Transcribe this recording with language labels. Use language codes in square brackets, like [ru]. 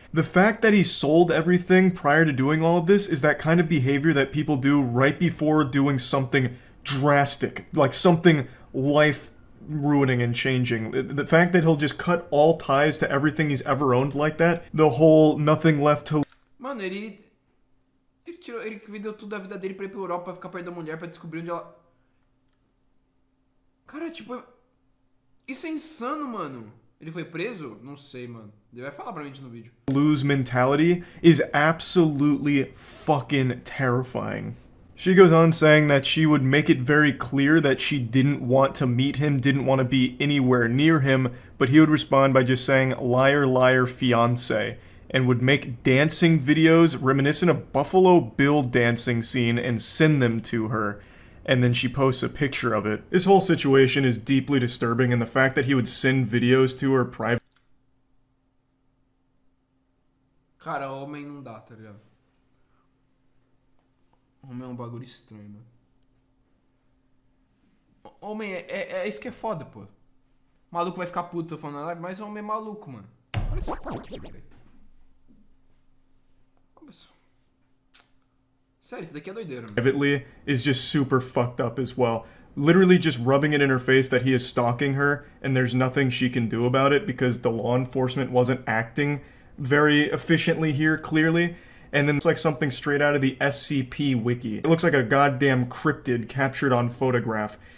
[en] The fact that he sold everything prior to doing all of this is that kind of behavior that people do right before doing something drastic, like something life ruining and changing. The fact that he'll just cut all ties to everything he's ever owned like that, the whole nothing left to... [pt] Mano, ele vendeu tudo da vida dele pra ir pra Europa, pra ficar perto da mulher, pra descobrir onde ela... Cara, tipo... Isso é insano, mano. Ele foi preso? Não sei, mano. Ele vai falar pra gente no vídeo. [en] Lose mentality is absolutely fucking terrifying. She goes on saying that she would make it very clear that she didn't want to meet him, didn't want to be anywhere near him, but he would respond by just saying, "Liar, liar, fiancé," and would make dancing videos reminiscent of Buffalo Bill dancing scene and send them to her. And then she posts a picture of it. This whole situation is deeply disturbing, and the fact that he would send videos to her private... [pt] Cara, homem não dá, tá ligado? Homem é um bagulho estranho, mano. Homem, é isso que é foda, pô. O maluco vai ficar puto falando na live, mas homem é maluco, mano. Olha essa porra aqui, velho. Sério, isso daqui é doideira, mano. [en] Privately is just super fucked up as well. Literally just rubbing it in her face that he is stalking her, and there's nothing she can do about it because the law enforcement wasn't acting very efficiently here, clearly. And then it's like something straight out of the SCP wiki. It looks like a goddamn cryptid captured on photograph.